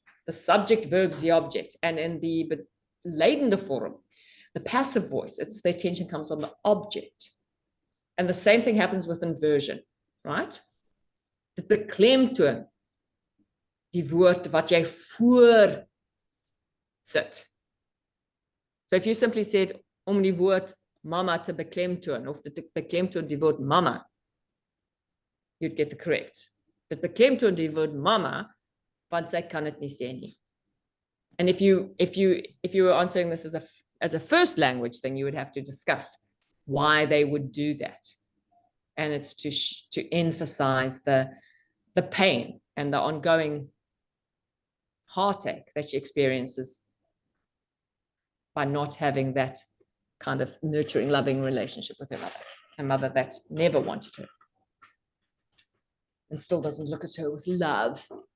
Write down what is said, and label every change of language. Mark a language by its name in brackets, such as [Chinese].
[English] The subject verbs the object. And in the [Afrikaans] leidende vorm, [English] the passive voice, it's the attention comes on the object. And the same thing happens with inversion, right? [Afrikaans] Dit beklemtoon die woord wat jy voor sit. [English] So if you simply said [Afrikaans] om die woord mama [English] te beklemtoon of dit beklemtoon die woord mama, you'd get the correct. [Afrikaans] Dit beklemtoon die woord mama, want sy kan dit nie sê nie. [English] And if you were answering this as a first language, then you would have to discuss why they would do that. And it's to emphasize the pain and the ongoing heartache that she experiences by not having that kind of nurturing, loving relationship with her mother, a mother that never wanted her and still doesn't look at her with love.